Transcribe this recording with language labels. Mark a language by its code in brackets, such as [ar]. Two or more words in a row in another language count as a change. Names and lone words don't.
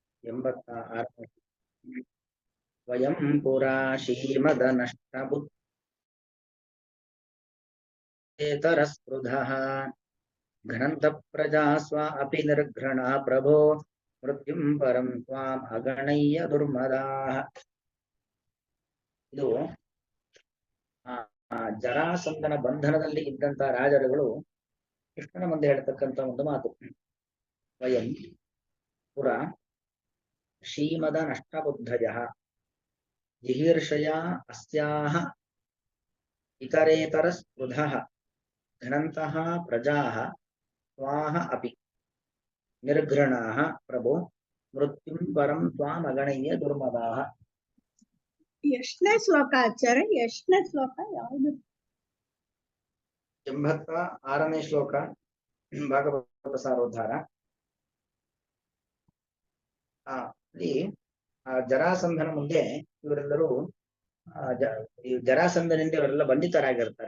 [sa] 86 ವಯಂ ಪುರಾ ಶ್ರೀಮದನಷ್ಟಬುದ್ಧೇತರಸ್ಪೃಧಃ ಘ್ನಂತ ಪ್ರಜಾ ಸ್ವ ಅಪಿ ನಿರ್ಘೃಣ ಪ್ರಭೋ ಮೃತ್ಯುಂ ಪರಂ ತ್ವಾಂ ಅಗಣಯ್ಯ ದುರ್ಮದಾಃ. [kn] ಇದು ಜರಾಸಂಧನ ಬಂಧನದಲ್ಲಿ ಇದ್ದಂತ ರಾಜರುಗಳು ಕೃಷ್ಣನ ಮುಂದೆ ಹೇಳ್ತಕ್ಕಂಥ ಒಂದು ಮಾತು. [sa] ವಯಂ ಪುರ ಶ್ರೀಮದ ನಷ್ಟಬುದ್ಧಯ ಜಿಹೀರ್ಷಯ ಅಸ್ಯಾಹ ಇತರೇತರ ಸ್ಪೃಧಃ ಘನಂತಃ ಪ್ರಜಾಃ ತ್ವಾಹ ಅಪಿ ನಿರ್ಘೃಣಾಃ ಪ್ರಭೋ ಮೃತ್ಯುಂ ಪರಂ ತ್ವಾಂ ಅಗಣಯ್ಯ ದುರ್ಮದಾಃ. [kn] ಎಷ್ಟನೇ ಶ್ಲೋಕ ಆಚಾರ್ಯ? ಎಷ್ಟನೇ ಶ್ಲೋಕ ಯಾವುದು? 86ನೇ ಶ್ಲೋಕ, ಭಾಗವತ ಸಾರೋದ್ಧಾರ. ಅಲ್ಲಿ ಜರಾಸಂಧನ ಮುಂದೆ ಇವರೆಲ್ಲರೂ ಜರಾಸಂಧನಿಂದ ಇವರೆಲ್ಲ ಬಂಧಿತರಾಗಿರ್ತಾರೆ.